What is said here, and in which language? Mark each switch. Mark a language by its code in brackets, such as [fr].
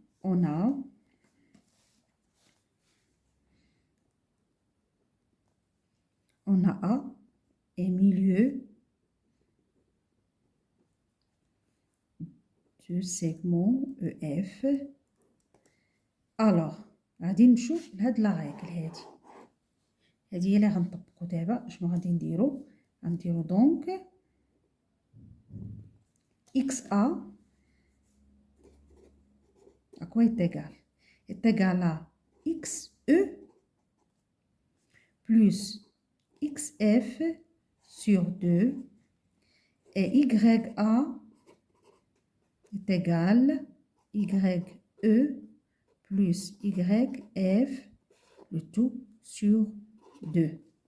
[fr] On a A et milieu du segment EF. [ar] Alors غادي نشوف لهاد لا ريغل هادي هي اللي غنطبقوا دابا. شنو غادي نديرو دونك [fr] XA à quoi est égal? Est égal à XE plus XF sur 2 et YA est égal YE plus YF le tout sur 2.